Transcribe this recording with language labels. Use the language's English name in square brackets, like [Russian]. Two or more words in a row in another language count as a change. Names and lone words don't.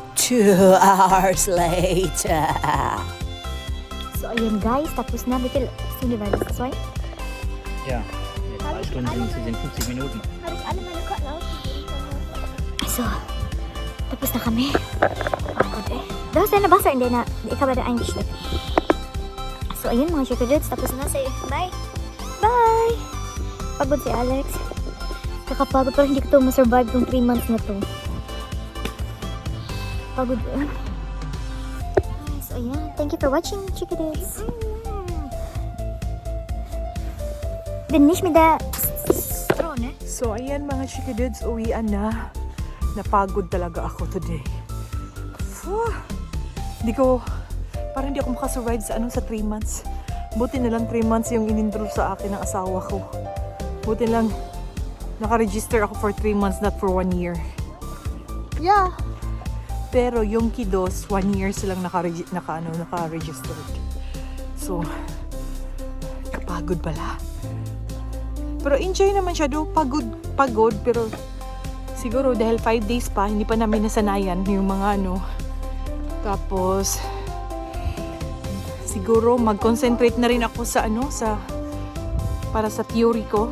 [English] 2 hours later. [Filipino] So ayan guys, tapos na. Bitil, sino ba? [English] Das right? [German] Ja, 2 Stunden sind 50 Minuten. [Filipino] So, tapos na kami. Pagod eh. Dahil na nabasa, hindi na. Ikaw ba na English na? So ayun mga Chikidus, tapos na. Say bye! Bye! Pagod si Alex. Kakapagod pero hindi ko to ma-survive tong 3 months na to. Pagod eh. So ayan, [English] thank you for watching Chikidus. Finish me the straw, ne? [Filipino] So ayan mga Chikidudes, uwian na. Napagod talaga ako today. Parang hindi ako makasurvive sa sa 3 months. Buti na lang 3 months yung inindro sa akin ng asawa ko. Buti lang nakaregister ako [English] for 3 months, not for 1 year. Yeah. [Filipino] Pero yung Kiddos, 1 year silang naka-register. So, kapagod pala. Pero enjoy naman siya do. Pagod, pero siguro dahil 5 days pa, hindi pa namin nasanayan yung mga Tapos, siguro mag-concentrate na rin ako sa para sa theory ko.